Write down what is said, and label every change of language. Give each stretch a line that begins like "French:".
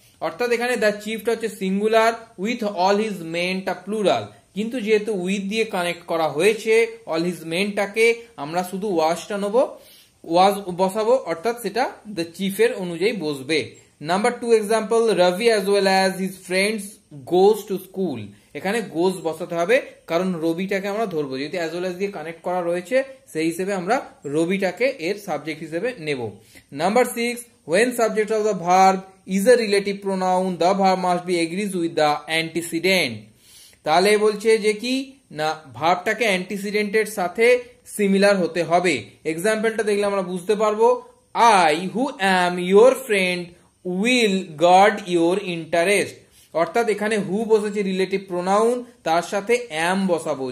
Bangla: অর্থাৎ এখানে দ্য চিফটা হচ্ছে singular, with all his মেনটা plural, কিন্তু যেহেতু উইথ দিয়ে কানেক্ট করা হয়েছে অল হিজ মেনটাকে আমরা শুধু ওয়াজটা নেব, ওয়াজ বসাবো, অর্থাৎ সেটা দ্য চিফের অনুযায়ী বসবে।
English: Number 2 example, Rabi as well as his friends goes to school.
Bangla: এখানে গোজ বসাতে হবে কারণ রবিটাকে আমরা ধরবো, যেহেতু অ্যাজ ওয়েল অ্যাজ দিয়ে কানেক্ট করা রয়েছে সেই হিসেবে আমরা রবিটাকে এর সাবজেক্ট হিসেবে নেব।
English: Number 6, when subject of the verb is a relative pronoun, the verb must be agrees with the antecedent.
Bangla: তাহলে বলছে যে কি না ভার্বটাকে অ্যান্টিসিডেন্টের সাথে সিমিলার হতে হবে। এক্সাম্পলটা দেখলে আমরা বুঝতে পারবো,
English: I who am your friend will guard your interest.
Bangla: অর্থাৎ এখানে হু বসেছে রিলেটিভ প্রোনাউন, তার সাথে অ্যাম বসাবো।